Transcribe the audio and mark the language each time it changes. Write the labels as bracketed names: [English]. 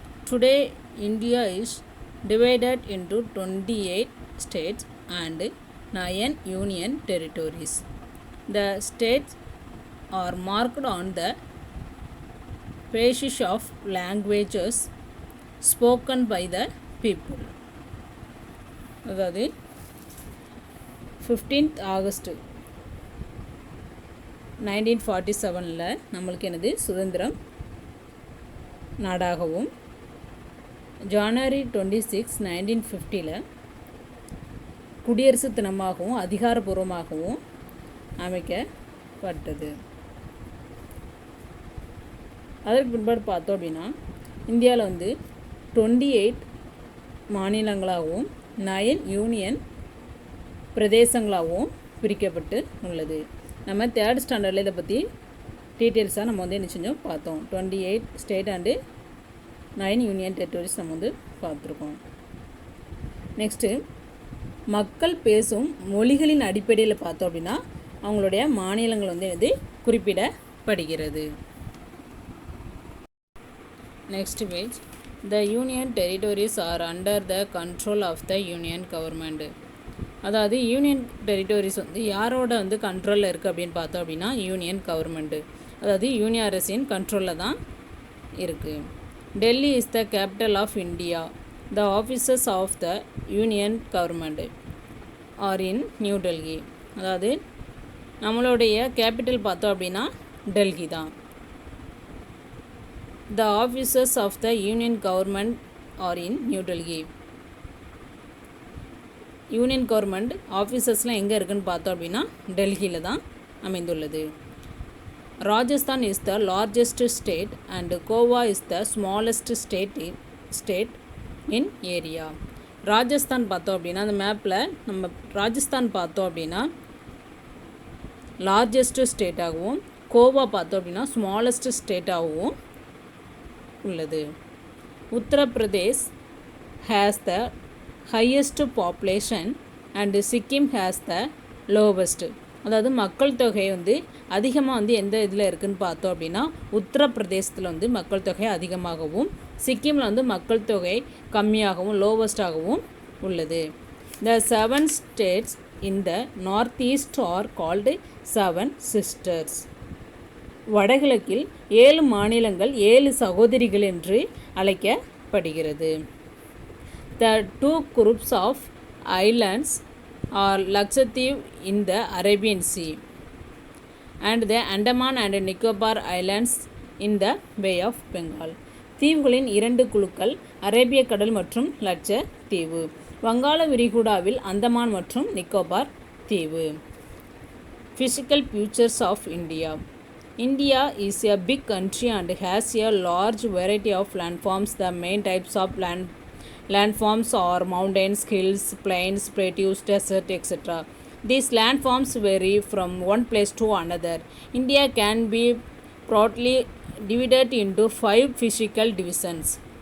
[English] Today, India is divided into 28 states and 9 union territories. The states are marked on the basis of languages spoken by the people. [Tamil] அதாவது 15th August 1947 நம்மளுக்கு என்னது சுதந்திரம் நாடாகவும், ஜனவரி 26 1950 குடியரசு தினமாகவும் அதிகாரப்பூர்வமாகவும் அமைக்கப்பட்டது. அதற்கு பின்பாடு பார்த்தோம் அப்படின்னா இந்தியாவில் வந்து 28 மாநிலங்களாகவும் 9 யூனியன் பிரதேசங்களாகவும் பிரிக்கப்பட்டு உள்ளது. நம்ம 3rd ஸ்டாண்டர்டில் இதை பற்றி டீட்டெயில்ஸாக நம்ம வந்து என்ன செஞ்சோம் பார்த்தோம். 28 ஸ்டேட் அண்டு 9 யூனியன் டெரிட்டரிஸ் நம்ம வந்து பார்த்துருக்கோம். நெக்ஸ்ட்டு மக்கள் பேசும் மொழிகளின் அடிப்படையில் பார்த்தோம் அப்படின்னா அவங்களுடைய மாநிலங்கள் வந்து இது குறிப்பிடப்படுகிறது. [English] Next page. The union territories are under the control of the union government. [Tamil] அதாவது யூனியன் டெரிட்டரிஸ் வந்து யாரோட வந்து கண்ட்ரோலில் இருக்குது அப்படின்னு பார்த்தோம் அப்படின்னா யூனியன் கவர்மெண்ட்டு, அதாவது யூனியன் அரசின் கண்ட்ரோலில் தான் இருக்குது. [English] Delhi is the capital of India. The offices of the union government are in New Delhi. [Tamil] அதாவது நம்மளுடைய கேபிட்டல் பார்த்தோம் அப்படின்னா டெல்லி தான். [English] The offices of the union government are in New Delhi. [Tamil] Union government ஆஃபீஸஸ்லாம் எங்கே இருக்குதுன்னு பார்த்தோம் அப்படின்னா டெல்லியில் தான் அமைந்துள்ளது. [English] Rajasthan is the largest state and Goa is the smallest state in area. [Tamil] Rajasthan பார்த்தோம் அப்படின்னா அந்த மேப்பில் நம்ம ராஜஸ்தான் பார்த்தோம் அப்படின்னா லார்ஜஸ்ட் ஸ்டேட்டாகவும், கோவா பார்த்தோம் அப்படின்னா ஸ்மாலஸ்ட் ஸ்டேட்டாகவும் உள்ளது. [English] Uttar Pradesh has the highest population and Sikkim has the lowest. [Tamil] அதாவது மக்கள் தொகை வந்து அதிகமாக வந்து எந்த இதில் இருக்குதுன்னு பார்த்தோம் அப்படின்னா உத்தரப்பிரதேசத்தில் வந்து மக்கள் தொகை அதிகமாகவும், சிக்கிமில் வந்து மக்கள் தொகை கம்மியாகவும் லோவஸ்டாகவும் உள்ளது. [English] The 7 states in the north east are called 7 sisters. [Tamil] வடகிழக்கில் 7 மாநிலங்கள் 7 சகோதரிகள் என்று அழைக்கப்படுகிறது. [English] The 2 groups of islands are Lakshadweep in the Arabian Sea and the Andaman and Nicobar Islands in the Bay of Bengal. [Tamil] தீவுகளின் 2 குழுக்கள் அரேபிய கடல் மற்றும் லட்சத்தீவு, வங்காள விரிகுடாவில் அந்தமான் மற்றும் நிக்கோபார் தீவு. [English] Physical features of India. India is a big country and has a large variety of landforms. The main types of landforms are mountains, hills, plains, plateaus, desert, etc. These landforms vary from one place to another. India can be broadly divided into 5 physical divisions.